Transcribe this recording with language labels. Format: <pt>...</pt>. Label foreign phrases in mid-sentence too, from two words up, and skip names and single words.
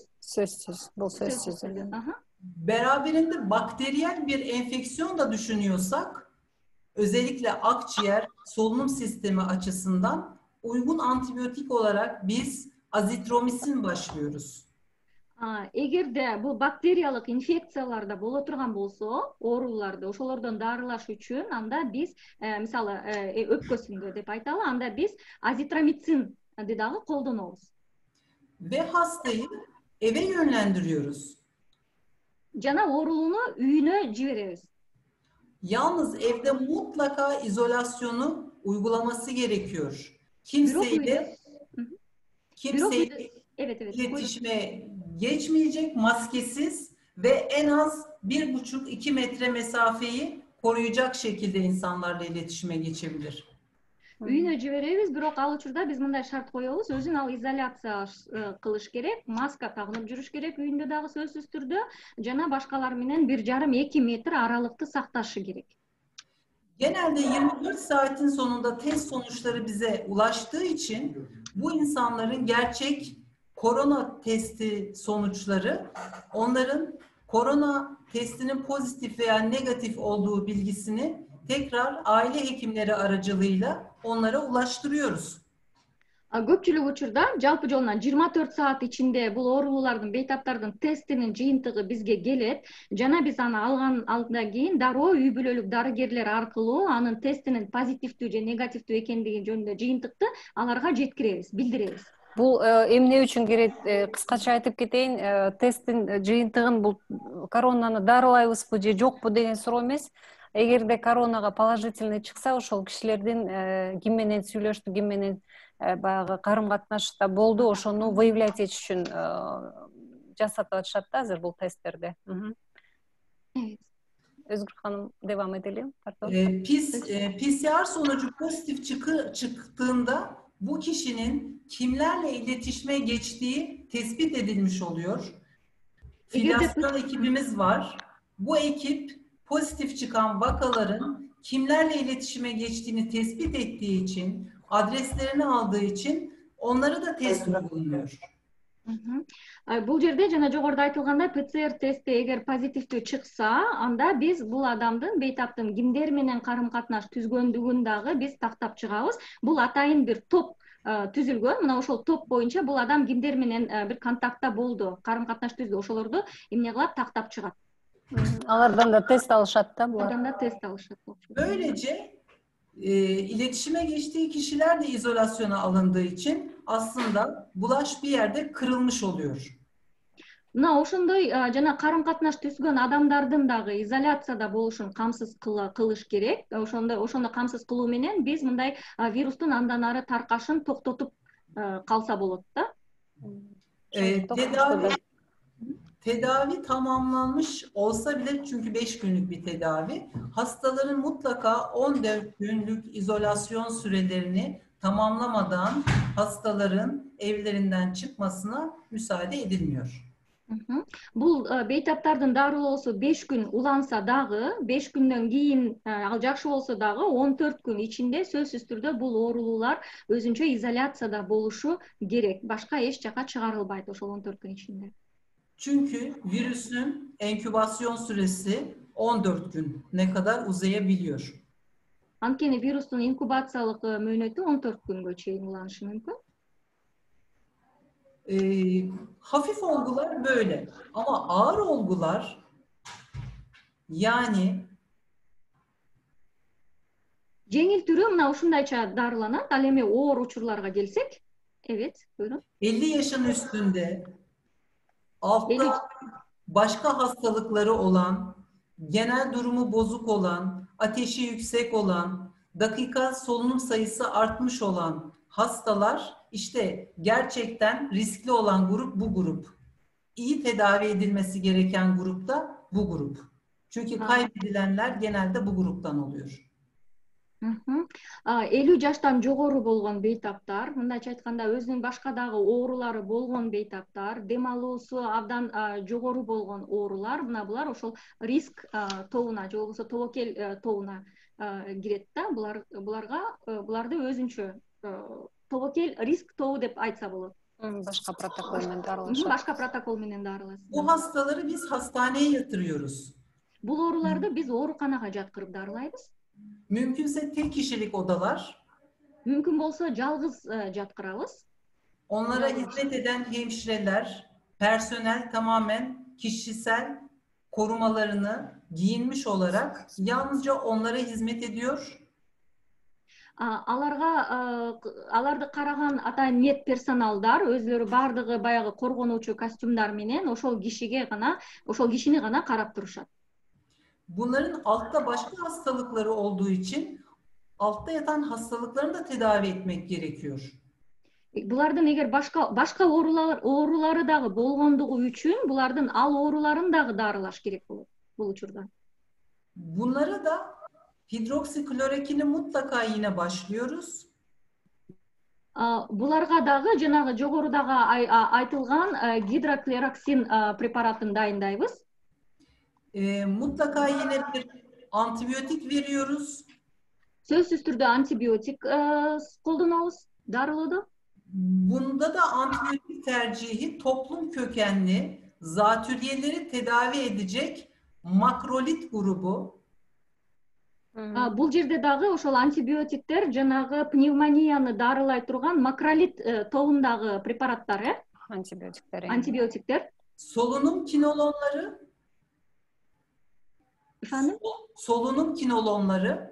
<ky>Сөзсүз, бул сөзсүз.</ky> <tr>Beraberinde bakteriyel bir enfeksiyon da düşünüyorsak, özellikle akciğer, solunum sistemi açısından uygun antibiyotik olarak biz azitromisin başlıyoruz.</tr> <ky>Эгерде бул бактериялык инфекцияларда боло турган болсо, ооруларды ошолордон дарылаш үчүн анда биз мисалы өпкөсүндө деп айталы, анда биз азитромицинди дагы колдонобуз.</ky> <tr>Ve hastayı eve yönlendiriyoruz.</tr> <ky>Жана оорулууну үйүнө жиберебиz.</ky> <tr>Yalnız evde mutlaka izolasyonu uygulaması gerekiyor. Kimseyle iletişime geçmeyecek, maskesiz ve en az 1,5-2 metre mesafeyi koruyacak şekilde insanlarla iletişime geçebilir.</tr> <ky>Үйүнө жиберебиз, бирок ал учурда биз мындай шарт коебуз, өзүн ал изоляция кылыш керек, маска тагынып жүрүш керек үйүндө дагы сөзсүз түрдө, жана башкалар менен 1,5-2 метр аралыкты сакташы керек.</ky> <tr>Genelde 24 saatin sonunda test sonuçları bize ulaştığı için bu insanların gerçek korona testi sonuçları onların korona testinin pozitif veya negatif olduğu bilgisini tekrar aile hekimleri aracılığıyla onlara ulaştırıyoruz.</tr> <ky>Көпчүлүк учурда жалпы жолунан 24 saat ичинде бул оорулуулардын, бейтаптардын тестинин жыйынтыгы бизге келет. Жана биз аны алгандан кийин дароо үй бүлөлүк дарыгерлер аркылуу анын тестинин позитивдүү же негативдүү экендиги жөнүндө жыйынтыкты аларга жеткиребиз, билдиребиз. Бул эмне үчүн керек, кыскача айтып кетейин, тесттин жыйынтыгын бул коронаны дарылайбызбы же жокпу деген суроо эмес. Эгерде коронага положительный чыкса, ошол кишилердин ким менен сүйлөштү, ким менен баягы карым-катнашта болду, ошону выявлять этиш үчүн жасатып атышат да азыр бул тесттерди.</ky> <tr>Özgür Hanım devam edelim. PCR sonucu pozitif çıktığında bu kişinin kimlerle iletişime geçtiği tespit edilmiş oluyor. Filyasyon ekibimiz var. Bu ekip pozitif çıkan vakaların kimlerle iletişime geçtiğini tespit ettiği için, adreslerini aldığı için onları da test uyguluyor.</tr> <ky>Бул жерде жана жогоруда айтылгандай ПЦР тести эгер позитивдүү чыкса, анда биз бул адамдын, бейтаптын кимдер менен карым-катнаш түзгөндүгүн дагы биз тактап чыгабыз. Бул атайын бир топ түзүлгөн. Мына ошол топ боюнча бул адам кимдер менен бир контактта болду, карым-катнаш түздү, ошолорду эмне кылат, тактап чыгат. Алардан да тест алышат да булар. Алардан да тест алышат.</ky> <tr>Böylece iletişime geçtiği kişiler de izolasyona alındığı için aslında bulaş bir yerde kırılmış oluyor.</tr> <ky>Мына ошондой жана карым-катнаш түзгөн адамдардын дагы изоляцияда болушун камсыз кылыш керек. Ошондо камсыз кылуу менен биз мындай вирустун андан ары таркашын токтотуп калса болот да.</ky> <tr>Tedavi tamamlanmış olsa bile, çünkü 5 günlük bir tedavi, hastaların mutlaka 14 günlük izolasyon sürelerini tamamlamadan hastaların evlerinden çıkmasına müsaade edilmiyor.</tr> <ky>Бул бейтаптардын дарылоосу 5 күн уланса дагы, 5 күндөн кийин ал жакшы болсо дагы 14 күн ичинде сөзсүз түрдө бул оорулуулар өзүнчө изоляцияда болушу керек. Башка эч жака чыгарылбайт ошол 14 күн ичинде.</ky> <tr>Çünkü virüsün enkübasyon süresi 14 gün ne kadar uzayabiliyor.</tr> <ky>Анткени вирустун инкубациялык мөөнөтү 14 күнгө чейин уланышы мүмкүн.</ky> <tr>Hafif olgular böyle ama ağır olgular, yani</tr> <ky>жеңил түрү мына ушундайча дарыланат. Ал эми оор учурларга келсек,</ky> <tr>evet, buyurun. 50 yaşın üstünde, altta başka hastalıkları olan, genel durumu bozuk olan, ateşi yüksek olan, dakika solunum sayısı artmış olan hastalar, işte gerçekten riskli olan grup bu grup. İyi tedavi edilmesi gereken grup da bu grup. Çünkü kaybedilenler genelde bu gruptan oluyor.</tr> <ky>50 жаштан жогору болгон бейтаптар, мындайча айтканда өзүнүн башка дагы оорулары болгон бейтаптар, дем алуусу абдан жогору болгон оорулар, мына булар ошол риск тобуна же болбосо тобокел тобуна кирет да. Буларды өзүнчө тобокел риск тобу деп айтса болот. Башка протокол менен дарылашат. Башка протокол менен дарылашат.</ky> <tr>Bu hastaları biz hastaneye yatırıyoruz.</tr> <ky>Бул ооруларды биз ооруканага жаткырып дарылайбыз.</ky> <tr>Mümkünse tek kişilik odalar.</tr> <ky>Мүмкүн болсо жалгыз жаткырабыз.</ky> <tr>Onlara hizmet eden hemşireler, personel tamamen kişisel korumalarını giyinmiş olarak yalnızca onlara hizmet ediyor.</tr> <ky>Аларды караган атайын мед персоналдар өзлөрү бардыгы баягы коргонуучу костюмдар менен ошол кишини гана карап турушат.</ky> <tr>Bunların altta başka hastalıkları olduğu için altta yatan hastalıklarını da tedavi etmek gerekiyor.</tr> <ky>Булардын эгер башка оорулары дагы болгондугу үчүн булардын ал ооруларын дагы дарылаш керек болот бул учурда.</ky> <tr>Bunlara da hidroksiklorokini mutlaka yine başlıyoruz.</tr> <ky>Буларга дагы жанагы жогорудагы айтылган гидроклороксин препаратын дайындайбыз.</ky> <tr>Mutlaka yine bir antibiyotik veriyoruz.</tr> <ky>Сөзсүз түрдө антибиотик колдонобуз, дарылоодо.</ky> <tr>Bunda da antibiyotik tercihi toplum kökenli zatürreleri tedavi edecek makrolit grubu.</tr> <ky>Бул жерде дагы ошол антибиотиктер жанагы пневмонияны дарылай турган макролит тобундагы препараттар, антибиотиктер.</ky> <tr>Solunum kinolonları. Efendim? Solunum kinolonları.</tr>